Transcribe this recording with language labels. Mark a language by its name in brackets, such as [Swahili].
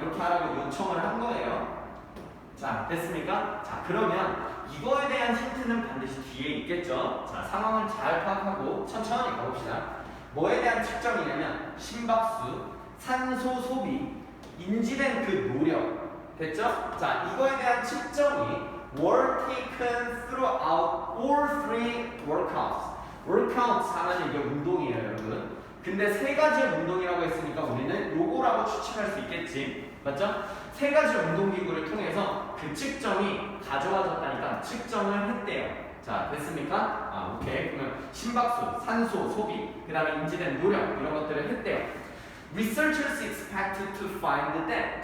[Korean] 이렇게 하라고 요청을 한 거예요. 자, 됐습니까? 자, 그러면 이거에 대한 힌트는 반드시 뒤에 있겠죠? 자, 상황을 잘 파악하고 천천히 가봅시다. 뭐에 대한 측정이냐면 심박수, 산소 소비, 인지된 그 노력. 됐죠? 자, 이거에 대한 측정이 [English] were taken throughout all three workouts. [Korean] workouts 하면 이게 운동이에요, 여러분. 근데 세 가지 운동이라고 했으니까 우리는 요거라고 추측할 수 있겠지. 맞죠? 세 가지 운동기구를 통해서 그 측정이 가져와졌다니까 측정을 했대요. 자, 됐습니까? 아, 오케이. 그러면 심박수, 산소, 소비, 그 다음에 인지된 노력 이런 것들을 했대요. [English] Researchers expected to find that.